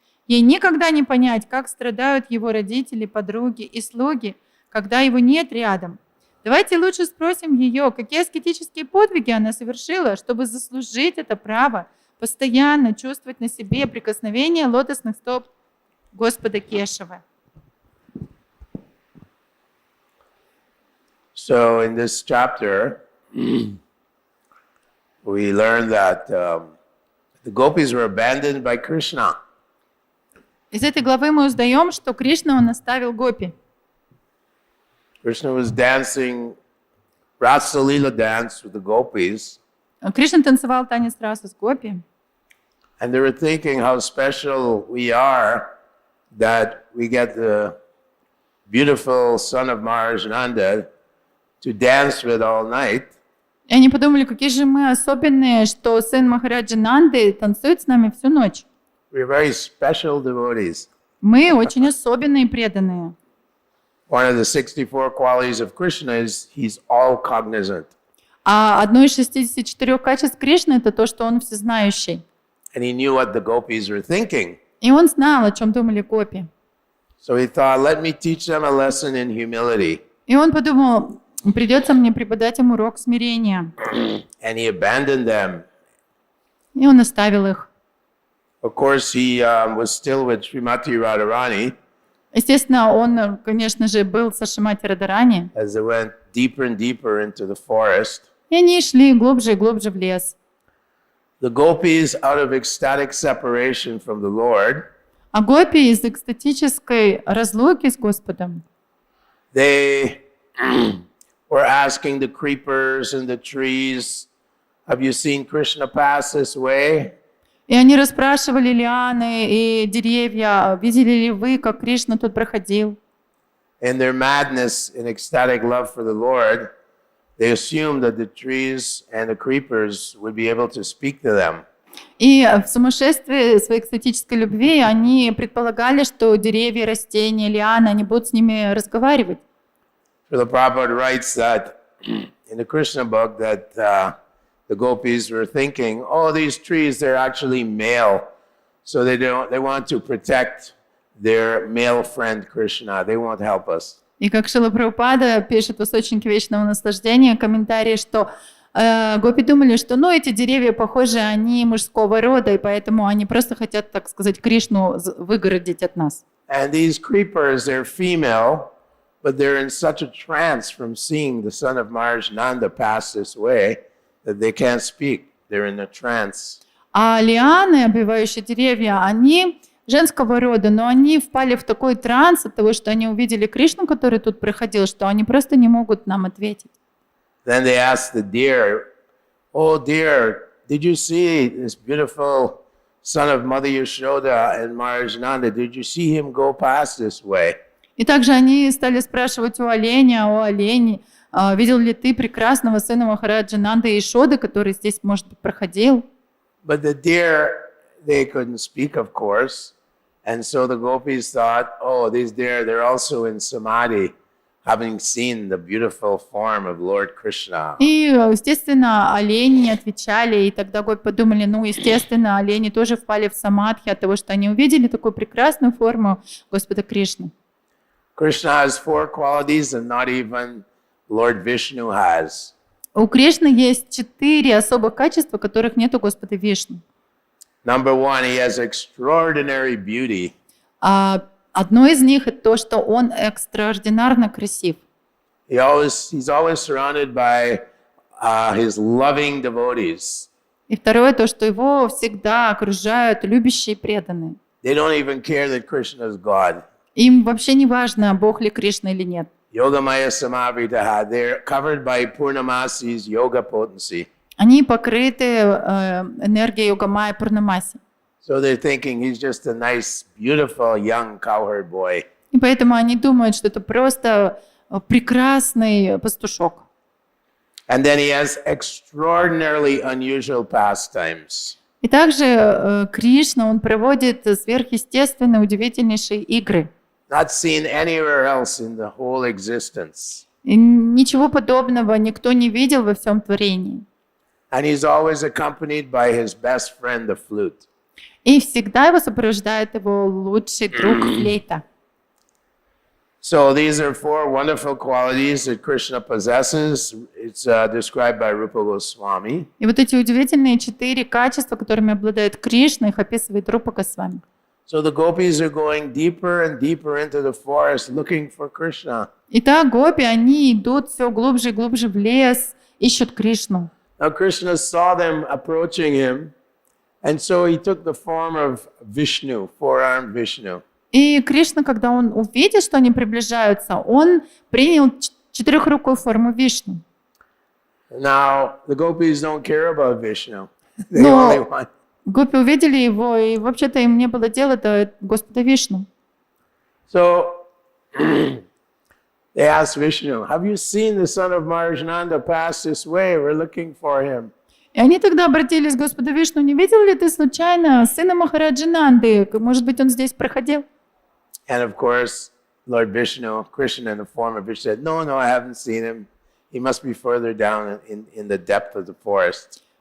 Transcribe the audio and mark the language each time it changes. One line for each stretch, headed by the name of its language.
Russian: Ей никогда не понять, как страдают его родители, подруги и слуги, когда его нет рядом. Давайте лучше спросим ее, какие аскетические подвиги она совершила, чтобы заслужить это право постоянно чувствовать на себе прикосновение лотосных стоп Господа Кешавы.
English: So in this chapter, we learn that the gopis were abandoned by Krishna.
Russian: Из этой главы мы узнаем, что Кришна он оставил гопи.
English: Krishna was dancing Rasa Leela dance with the gopis.
Russian: Кришна танцевал танец раса с гопи.
English: And they were thinking how special we are that we get the beautiful son of Maharajnanda to dance with all night.
Russian: И они подумали, какие же мы особенные, что сын Махараджа Нанды танцует с нами всю ночь.
English: We're very special devotees.
Russian: Мы очень особенные и преданные.
English: One of the 64 qualities of Krishna is he's all cognizant.
Russian: А одно из 64 качеств Кришны – это то, что он всезнающий.
English: And he knew what the gopis were thinking.
Russian: И он знал, о чем думали гопи.
English: So he thought, let me teach them a lesson in humility.
Russian: И он подумал, придется мне преподать им урок смирения.
English: And he abandoned them.
Russian: И он оставил их.
English: Of course, he was still with Srimati Radharani.
Russian: Естественно, он, конечно же, был со Шримати Радарани.
English: As they went deeper and deeper into the forest.
Russian: И они шли глубже и глубже в лес.
English: The gopis, out of ecstatic separation from the Lord,
Russian: А гопи из экстатической разлуки с Господом,
English: they were asking the creepers and the trees, have you seen Krishna pass this way?
Russian: и они расспрашивали лианы и деревья, видели ли вы, как Кришна тут проходил?
English: In their madness and ecstatic love for the Lord, they assumed that the trees and the creepers would be able to speak to them.
Russian: И в сумасшествии своей экстатической любви они предполагали, что деревья, растения, лианы, они будут с ними разговаривать.
English: Srila Prabhupada writes that in the Krishna book that the gopis were thinking, oh, these trees, they're actually male. So they want to protect their male friend Krishna. They won't help us.
Russian: И как Шрила Прабхупада пишет в «Источнике вечного наслаждения» комментарий, что Гопи думали, что эти деревья, похоже, они мужского рода, и поэтому они просто хотят, так сказать, Кришну выгородить от нас.
English: And these creepers, they're female, but they're in such a trance from seeing the son of Maharaj Nanda pass this way that they can't speak. They're in a trance.
Russian: А лианы, обвивающие деревья, они женского рода, но они впали в такой транс от того, что они увидели Кришну, который тут проходил, что они просто не могут нам ответить.
English: Then they asked the deer, "Oh dear, did you see this beautiful son of Mother Yashoda and Maharaj Nanda? Did you see him go past this way?"
Russian: И также они стали спрашивать у оленя, о олени, видел ли ты прекрасного сына Махараджа Нанды и Ишоды, который здесь, может быть, проходил?
English: But the deer, they couldn't speak, of course. And so the gopis thought, oh, these deer, they're also in samadhi, having seen the beautiful form of Lord Krishna.
Russian: И, естественно, олени не отвечали, и тогда гопи подумали, естественно, олени тоже впали в самадхи от того, что они увидели такую прекрасную форму Господа Кришны.
English: Krishna has 4 qualities and not even Lord Vishnu has.
Russian: У Кришны есть 4 особых качества, которых нет у Господа Вишну.
English: Number 1, he has extraordinary beauty.
Russian: Одно из них – это то, что он экстраординарно красив.
English: He's always surrounded by his loving devotees.
Russian: И второе – то, что его всегда окружают любящие и преданные.
English: They don't even care that Krishna is God.
Russian: Им вообще не важно, Бог ли Кришна или нет.
English: Yogamaya Samavritaha, they're covered by Purnamasi's yoga potency.
Russian: Они покрыты энергией Йога-майя Пурнамаси.
English: So they're thinking he's just a nice, beautiful young cowherd boy.
Russian: И поэтому они думают, что это просто прекрасный пастушок.
English: And then he has extraordinarily unusual pastimes.
Russian: И также Кришна, он проводит сверхъестественные, удивительнейшие игры.
English: Not seen anywhere else in the whole existence.
Russian: И ничего подобного никто не видел во всем творении.
English: And he's always accompanied by his best friend, the flute.
Russian: И всегда его сопровождает его лучший друг флейта.
English: So these are 4 wonderful qualities that Krishna possesses. It's described by Rupa Goswami.
Russian: И вот эти удивительные 4 качества, которыми обладает Кришна, их описывает Рупа Госвами.
English: So the gopis are going deeper and deeper into the forest looking for Krishna.
Russian: Итак, гопи, они идут все глубже и глубже в лес, ищут Кришну.
English: Now Krishna saw them approaching him, and so he took the form of Vishnu, 4-armed Vishnu.
Russian: И Кришна, когда он увидел, что они приближаются, он принял 4-рукую форму Вишну.
English: Now the gopis don't care about Vishnu. They only want.
Russian: Гопи увидели его, и вообще-то им не было дела до Господа Вишну.
English: So they asked Vishnu, "Have you seen the son of Maharaj Nanda pass this way? We're looking for him."
Russian: И они тогда обратились к Господу Вишну: не видел ли ты случайно сына Махараджи Нанды? Может быть, он здесь проходил?
English: And of course, Lord Vishnu, Krishna in the form of Vishnu, said, "No, I haven't seen him. He must be further down in the depth of the forest."